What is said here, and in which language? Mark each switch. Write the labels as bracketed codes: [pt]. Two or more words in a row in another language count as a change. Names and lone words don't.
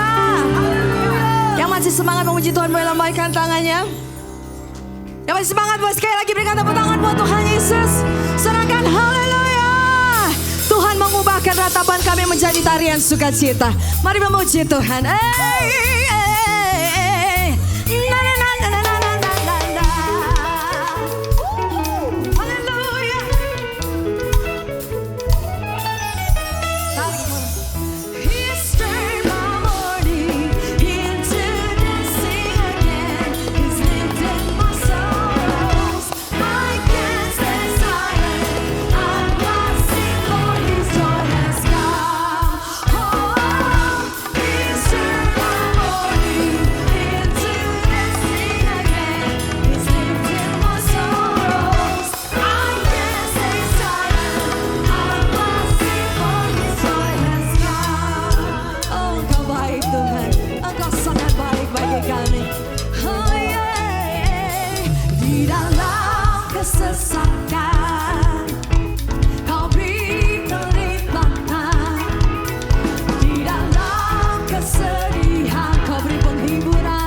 [id] Yang masih semangat memuji Tuhan boleh lambaikan tangannya. Yang masih semangat buat sekali lagi berikan tepuk tangan buat Tuhan Yesus. Suarakan haleluya. Tuhan mengubahkan ratapan kami menjadi tarian sukacita. Mari memuji Tuhan. Na, na, na, na, na, na, na, na, na. Haleluya. [en] He's turned my mourning into dancing again. He's lifted my sorrows. I can't stay silent. I'm dancing for His joy has come. Oh, He's turned my mourning into dancing again. He's lifted my sorrows. I can't stay silent. I'm dancing for His joy has come. [id] Oh, Engkau baik Tuhan, Engkau sangat baik bagi kami. [en] Oh yeah. [id] Di dalam kesesakan Kau beri kelimpahan. Di dalam kesedihan Kau beri penghiburan.